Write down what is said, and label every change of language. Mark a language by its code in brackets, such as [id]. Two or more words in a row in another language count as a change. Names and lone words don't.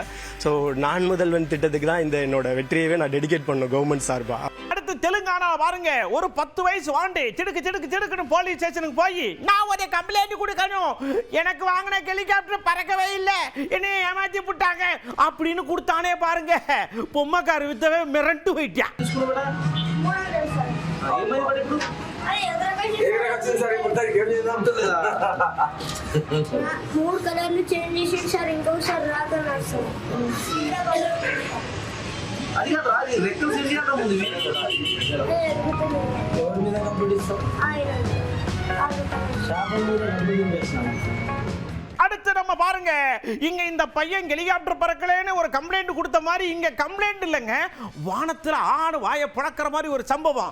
[ta] ஸோ நான் முதல்வன் திட்டத்துக்கு தான் இந்த என்னோட வெற்றியவே நான் டெடிகேட் பண்ணணும் கவர்மெண்ட் சார்பா. அடுத்து தெலுங்கானா பாருங்க, ஒரு 10 வயசு வாண்டி சிடுக்கு [en] police station [ta] போய் நான் ஒரு கம்ப்ளைண்ட் கொடுக்கணும், எனக்கு வாங்கின ஹெலிகாப்டர் பறக்கவே இல்லை, என்னை ஏமாத்தி விட்டாங்க அப்படின்னு கொடுத்தானே பாருங்க. பொம்மைக்கார வித்தவே மிரண்டு போயிட்டான். [te] మూడు [en] colours change [te] చేసి సార్ ఇంకోసారి రాదన్నారు సార్. అది కాదు రాదు, రెక్కలు చేంజ్ చేయడం ఉంది. ఎవరి మీద కంప్లీట్ ఇస్తాం? షాపుల మీద కంప్లీట్ చేస్తాం. [ta] அடுத்து நம்ம பாருங்க, இங்க இந்த பையன் ஹெலிகாப்டர் பறக்கலன்னு ஒரு கம்ப்ளைண்ட் கொடுத்த மாதிரி இங்க கம்ப்ளைண்ட் இல்லைங்க, வானத்துல ஆடு வாயை புழக்கிற மாதிரி ஒரு சம்பவம்.